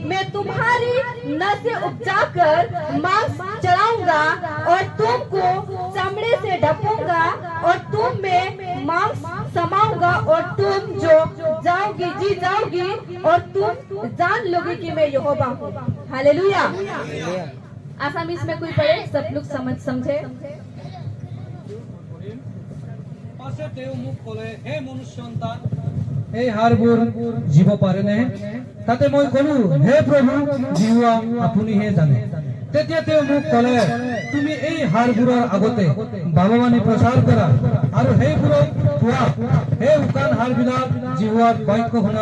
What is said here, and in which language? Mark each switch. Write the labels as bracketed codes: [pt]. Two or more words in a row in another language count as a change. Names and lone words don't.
[hi] मैं तुम्हारी नसें उपजाकर मांस चढ़ाऊंगा और तुमको चमड़े से ढपूंगा और तुम में मांस समाऊंगा और तुम जो जाओ जी जाओगी और तुम जान लोगे कि मैं यहोवा हूँ। हालेलुया। आसामीज में कोई पढ़े, सब लोग समझे। [as] পাছে তেওঁ মোক ক'লে, হে মনুষ্য সন্তান, এই হাড়বোৰ জীৱ পাৰেনে? তাতে মই ক'লো, হে প্ৰভু, জীৱা আপুনিহে জানে। তেতিয়া তেওঁ মোক ক'লে, তুমি এই হাড়বোৰৰ আগতে বাবাবাণী প্ৰচাৰ কৰা আৰু সেইবোৰক কোৱা, হে শুকান হাড়বিলাক, জীৱাৰ বাক্য শুনা।